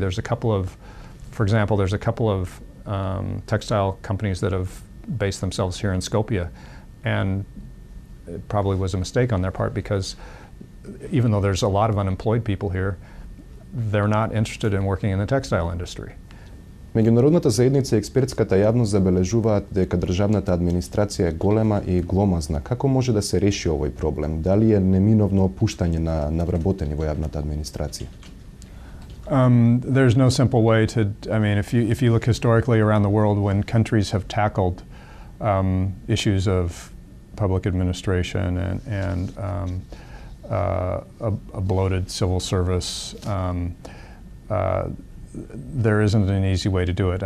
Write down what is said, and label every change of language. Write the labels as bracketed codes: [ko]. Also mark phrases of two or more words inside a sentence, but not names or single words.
[en] There's a couple of textile companies that have based themselves here in Skopje, and it probably was a mistake on their part, because even though there's a lot of unemployed people here, they're not interested in working in the textile industry. [mk] Меѓународната заедница и експертската јавност забележуваат дека државната администрација е голема и гломазна. Како може да се реши овој проблем? Дали е неминовно опуштање на навработени во јавната администрација? [en] There's no simple way to. If you look historically around the world, when countries have tackled issues of public administration and a bloated civil service, there isn't an easy way to do it.